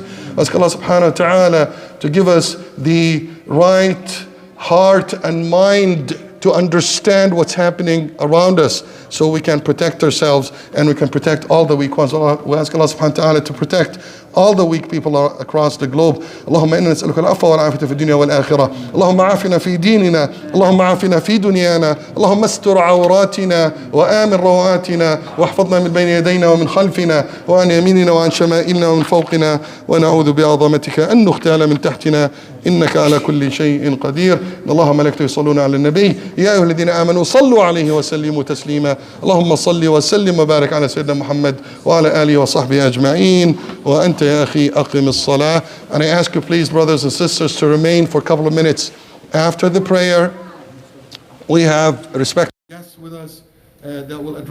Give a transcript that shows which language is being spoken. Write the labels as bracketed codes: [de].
[en] We ask Allah subhanahu wa ta'ala to give us the right heart and mind to understand what's happening around us so we can protect ourselves and we can protect all the weak ones. We ask Allah subhanahu wa ta'ala to protect all the weak people across the globe. [ar] اللهم إنا نسألك العفو والعافية في الدنيا والآخرة. اللهم عافنا في ديننا، اللهم عافنا في دنيانا، اللهم استر عوراتنا وآمن رواتنا واحفظنا من بين يدينا ومن خلفنا وعن يميننا وعن شمائلنا ومن فوقنا، ونعوذ بعظمتك أن نغتال من تحتنا إنك على كل شيء قدير. إن الله وملائكته يصلون على النبي يا أيها الذين آمنوا صلوا عليه وسلموا تسليما. اللهم صل وسلم وبارك على سيدنا محمد وعلى آله وصحبه أجمعين. وأنت يا أخي أقم الصلاة. [en] And I ask you please, brothers and sisters, to remain for a couple of minutes after the prayer. We have respected guests with us that will address